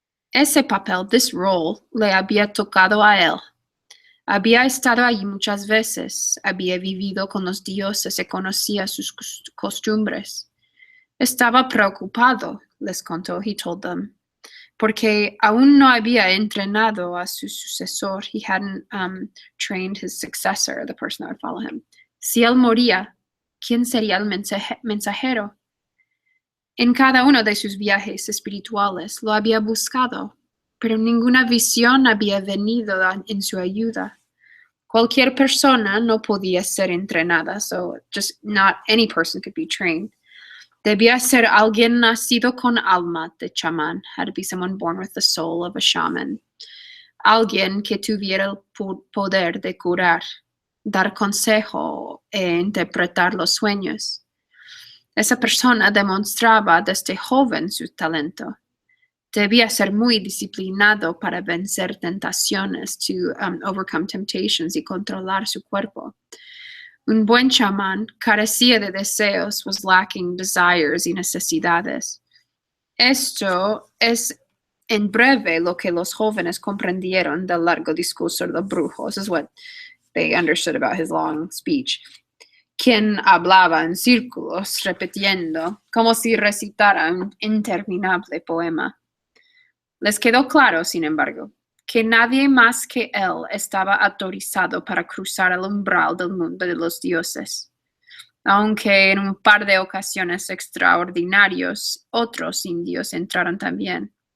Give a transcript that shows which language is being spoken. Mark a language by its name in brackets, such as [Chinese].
[Spanish] Ese papel, [English] this role, [Spanish] le había tocado a él. Había estado allí muchas veces, había vivido con los dioses y conocía sus costumbres. Estaba preocupado, les contó, [English] he told them, [Spanish] porque aún no había entrenado a su sucesor. [English] He hadn't trained his successor, the person that would follow him. [Spanish] Si él moría, ¿quién sería el mensajero? En cada uno de sus viajes espirituales lo había buscado, pero ninguna visión había venido en su ayuda. Cualquier persona no podía ser entrenada, [English] so just not any person could be trained. [Spanish] Debía ser alguien nacido con alma de chamán, [English] had to be someone born with the soul of a shaman. [Spanish] Alguien que tuviera el poder de curar, dar consejo e interpretar los sueños. Esa persona demostraba desde joven su talento. Debía ser muy disciplinado para vencer tentaciones, [English] to overcome temptations [Spanish] y controlar su cuerpo. Un buen chamán carecía de deseos, [English] was lacking desires [Spanish] y necesidades. Esto es en breve lo que los jóvenes comprendieron del largo discurso del brujo. [English] This is what they understood about his long speech. [Spanish] Quien hablaba en círculos, repitiendo, como si recitara un interminable poema. Les quedó claro, sin embargo, que nadie más que él estaba autorizado para cruzar el umbral del mundo de los dioses, aunque en un par de ocasiones extraordinarios otros indios entraron también.